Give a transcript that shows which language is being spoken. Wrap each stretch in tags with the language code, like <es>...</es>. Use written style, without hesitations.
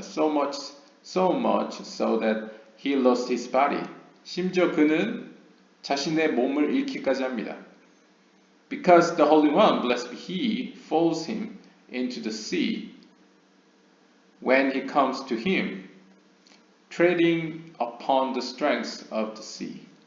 <en>So much so that he lost his body.</en> <ko>심지어 그는 자신의 몸을 잃기까지 합니다.</ko> <en>Because the Holy One, blessed be He, falls him into the sea when he comes to him, treading upon the strength of the sea.</en>